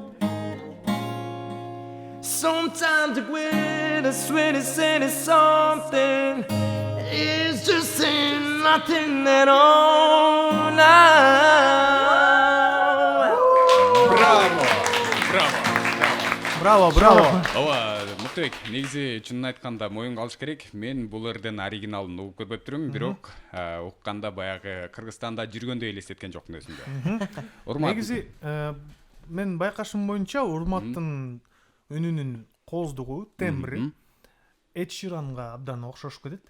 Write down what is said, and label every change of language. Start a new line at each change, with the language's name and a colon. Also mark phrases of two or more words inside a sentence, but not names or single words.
English: Sometimes the greatest, sweetest, say something. It's just saying nothing at all now.
Kyrgyz: Браво! Браво! Браво. Ооба, Муктубек, негизи чынын айтканда моюнга алыш керек. Мен бул ырдын оригиналын угуп көрбөп турмун, бирок укканда баягы Кыргызстанда жүргөндөй элестеткен жокмун өзүмдө. Урмат. Негизи мен байкашым боюнча Урматтын үнүнүн кооздугу, тембри Эд Ширанга абдан окшошуп кетет.